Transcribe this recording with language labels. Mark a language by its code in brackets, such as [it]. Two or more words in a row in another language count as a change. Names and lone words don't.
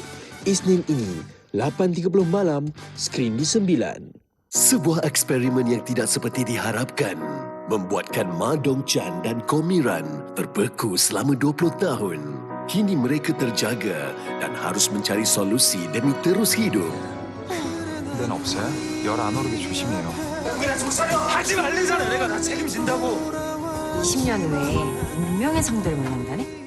[ms] Isnin ini, 8.30 malam, skrin di 9. Sebuah eksperimen yang tidak seperti diharapkan membuatkan Ma Dong Chan dan Komiran terbeku selama 20 tahun. Kini mereka terjaga dan harus mencari solusi demi terus hidup. [ko] 는 없어요? 열 안 오르게 조심해요. 하지 말래잖아. 내가 다 책임진다고. 10년 후에 운명의 상대를 만난다네?